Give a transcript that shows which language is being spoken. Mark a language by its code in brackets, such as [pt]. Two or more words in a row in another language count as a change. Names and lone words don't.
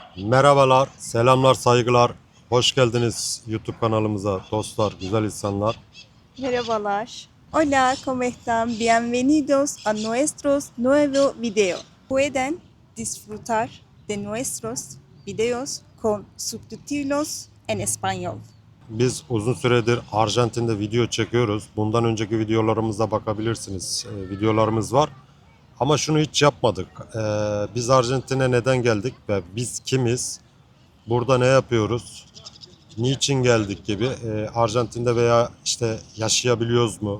[tr] Merhabalar, selamlar, saygılar. Hoş geldiniz YouTube kanalımıza dostlar, güzel insanlar. Merhabalar. [es] Hola, ¿cómo están? Bienvenidos a nuestro nuevo video. Pueden disfrutar de nuestros videos con subtítulos en español. [tr] Biz uzun süredir Arjantin'de video çekiyoruz. Bundan önceki videolarımıza bakabilirsiniz. Videolarımız var. Ama şunu hiç yapmadık. Biz Arjantin'e neden geldik ve biz kimiz? Burada ne yapıyoruz? Niçin geldik gibi Arjantin'de veya işte yaşayabiliyoruz mu?